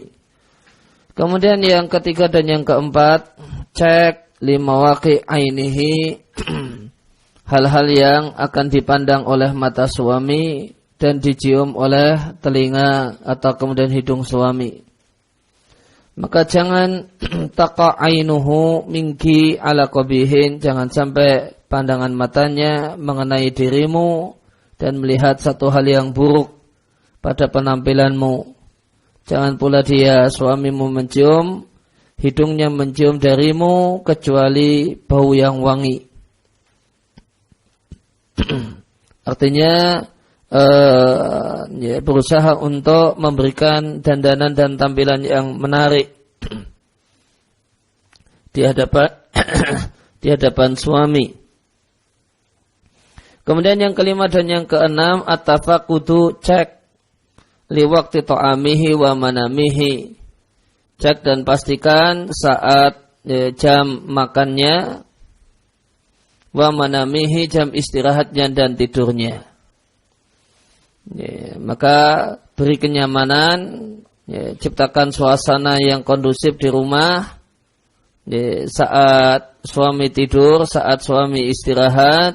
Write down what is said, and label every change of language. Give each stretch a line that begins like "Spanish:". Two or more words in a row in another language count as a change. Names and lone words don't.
Indonesian: Kemudian yang ketiga dan yang keempat, cek
Arabic: لمواقع عينه,
Indonesian: hal-hal yang akan dipandang oleh mata suami dan dicium oleh telinga atau kemudian hidung suami. Maka jangan
Arabic: تقع عينه منك على قبيح,
Indonesian: jangan sampai pandangan matanya mengenai dirimu dan melihat satu hal yang buruk pada penampilanmu. Jangan pula dia suamimu mencium, hidungnya mencium darimu kecuali bau yang wangi. Artinya berusaha untuk memberikan dandanan dan tampilan yang menarik di hadapan suami. Kemudian yang kelima dan yang keenam, at-tafaqudu, cek
Arabic: لوقت طعامه ومنامه,
Indonesian: cek dan pastikan saat jam makannya,
Arabic: ومنامه,
Indonesian: jam istirahatnya dan tidurnya. Maka beri kenyamanan, ciptakan suasana yang kondusif di rumah saat suami tidur, saat suami istirahat.